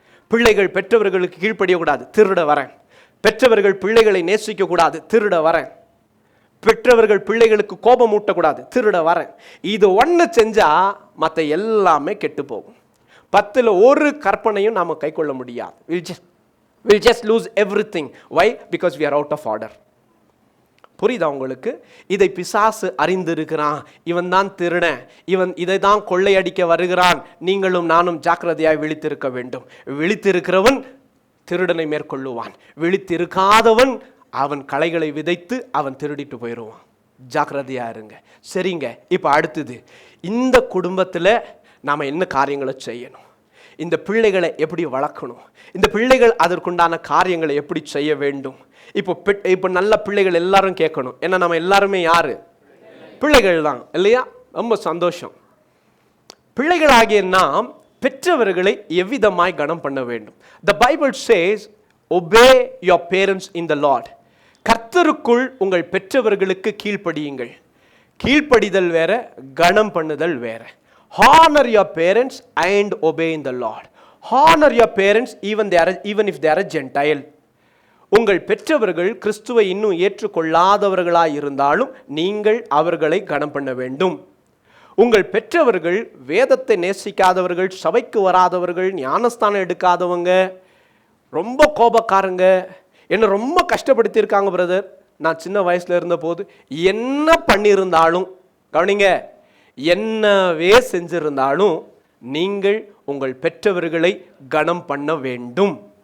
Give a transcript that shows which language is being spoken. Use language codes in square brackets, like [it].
[ta] பிள்ளைகள் பெற்றவர்களுக்கு கீழ்ப்படிய கூடாது, திருட வரேன். பெற்றவர்கள் பிள்ளைகளை நேசிக்க கூடாது, திருட வரேன். பெற்றவர்கள் பிள்ளைகளுக்கு கோபம் ஊட்டக்கூடாது, திருட வரேன். இது ஒன்று செஞ்சா மற்ற எல்லாமே கெட்டு போகும். 10ல் ஒரு கற்பனையும் நாம் கை கொள்ள முடியாது. [en] We'll just lose everything. Why? Because we are out of order. [ta] புரியுதா உங்களுக்கு? இதை பிசாசு அறிந்திருக்கிறான். இவன் தான் திருடன், இவன் இதை தான் கொள்ளையடிக்க வருகிறான். நீங்களும் நானும் ஜாக்கிரதையாய் விழித்திருக்க வேண்டும். விழித்திருக்கிறவன் திருடனை மேற்கொள்ளுவான், விழித்திருக்காதவன் அவன் களைகளை விதைத்து அவன் திருடிட்டு போயிடுவான். ஜாக்கிரதையா இருங்க, சரிங்க? இப்போ அடுத்தது, இந்த குடும்பத்தில் நாம் என்ன காரியங்களை செய்யணும், இந்த பிள்ளைகளை எப்படி வளர்க்கணும், இந்த பிள்ளைகள் அதற்குண்டான காரியங்களை எப்படி செய்ய வேண்டும். இப்போ நல்ல பிள்ளைகள் எல்லாரும் கேட்கணும். ஏன்னா நம்ம எல்லாருமே யாரு? பிள்ளைகள் தான் இல்லையா? ரொம்ப சந்தோஷம். பிள்ளைகளாகிய நாம் பெற்றவர்களை எவ்விதமாய் கனம் பண்ண வேண்டும்? [en] The Bible says, obey your parents in the Lord. [ta] கர்த்தருக்குள் உங்கள் பெற்றவர்களுக்கு கீழ்ப்படியுங்கள். கீழ்ப்படிதல் வேற, கனம் பண்ணுதல் வேற. [en] Honor your parents and obey in the Lord. Honor your parents even if they are a Gentile. [ta] உங்கள் பெற்றவர்கள் கிறிஸ்துவை இன்னும் ஏற்றுக்கொள்ளாதவர்களாய் இருந்தாலும் நீங்கள் அவர்களை கனம் பண்ண வேண்டும். உங்கள் பெற்றவர்கள் வேதத்தை நேசிக்காதவர்கள், சபைக்கு வராதவர்கள், ஞானஸ்தானம் எடுக்காதவங்க, ரொம்ப கோபக்காரங்க, என்னை ரொம்ப கஷ்டப்படுத்தியிருக்காங்க பிரதர், நான் சின்ன வயசுல இருந்த போது என்ன பண்ணியிருந்தாலும், கவனிங்க, என்னவே செஞ்சிருந்தாலும் நீங்கள் உங்கள் பெற்றவர்களை கனம் பண்ண வேண்டும்.